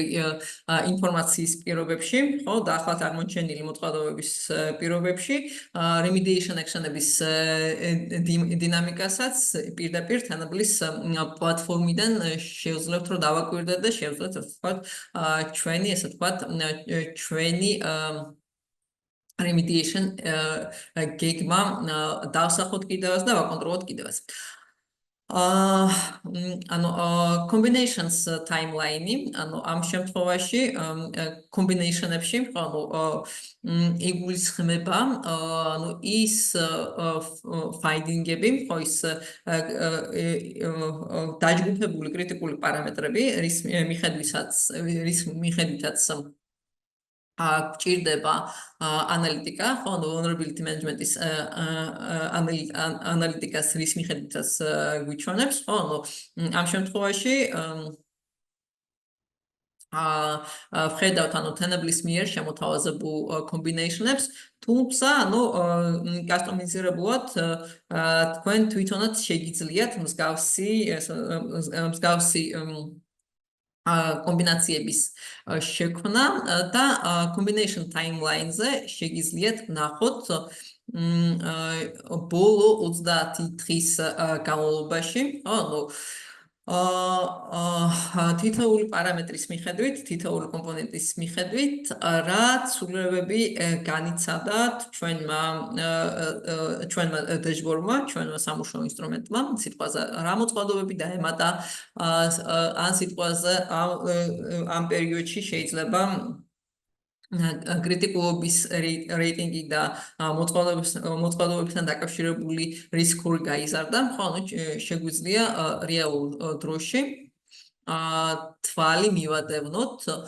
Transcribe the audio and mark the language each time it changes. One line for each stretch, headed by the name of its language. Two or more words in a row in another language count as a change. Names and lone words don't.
Georgian: ინფორმაციის პირობებში, ხო, დაახლოებით აღმოჩენილი მოწყობილობის პირობებში,
English: remediation action-ების
Georgian: დინამიკასაც პირდაპირ თანაბლის პლატფორმიდან შევძლებთ, რომ დავაკვირდეთ და შევძლებთ, ასე ვთქვათ, ჩვენი, ასე ვთქვათ, ჩვენი remediation გეგმა დავსახოთ კიდევაც და ვაკონტროლოთ კიდევაც. ანუ
English: combinations timeline-ი,
Georgian: ანუ ამ შემთხვევაში combination-ებში, ანუ იგულისხმება, ანუ ის finding-ები, ხო ის დაჯგუფებული კრიტიკული პარამეტრები, რის მიხედვითაც გჭირდება ანალიტიკა, ხო,
English: vulnerability management-ის
Georgian: ანალიტიკას რის მიხედვითაც გვიჩვენებს, ხო, ამ შემთხვევაში ვხედავთ, ანუ თანაბლის მიერ შემოთავაზებულ combination-ებს, თუმცა, ანუ კასტომიზირებულად თქვენ თვითონაც შეგიძლიათ მსგავსი კომბინაციების შექმნა და
English: combination timeline-ზე
Georgian: შეგიძლიათ ნახოთ ბოლო 30 დღის განმავლობაში, ანუ თითოეული პარამეტრის მიხედვით, თითოეული კომპონენტის მიხედვით, რა ცვლილებები განიცადა ჩვენმა დაშბორდმა, ჩვენმა სამუშაო ინსტრუმენტმა, სიტყვაზე რა მოწყობილობები დაემატა, ან სიტყვაზე ამ პერიოდში შეიძლება კრიტიკულობის რეიტინგი და მოწყობილობებთან დაკავშირებული რისკური გაიზარდა, ხო, ანუ შეგვიძლია რეალურ დროში თვალი მივადევნოთ,